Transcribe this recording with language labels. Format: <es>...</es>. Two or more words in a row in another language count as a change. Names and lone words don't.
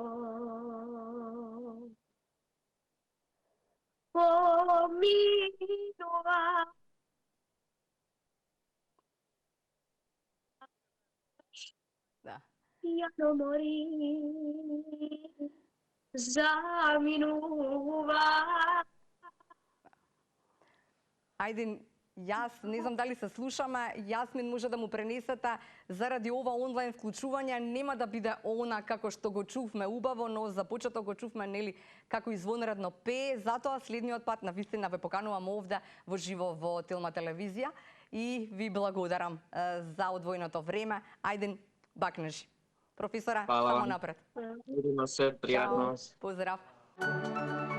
<mk>Поминова, Јано мори, заминува. Ајдин, јас не знам дали се слушаме, Јасмин може да му пренесете заради ова онлайн вклучување нема да биде она како што го чувме убаво, но за почеток го чувме нели како извонредно пее, затоа следниот пат навистина ве поканувам овде во живо во Телма телевизија и ви благодарам за одвоеното време. Ајдин, бакнеш. Професора, само напред.</mk> <sr>Vidimo se, prijatno.</sr> <mk>Поздрав.</mk>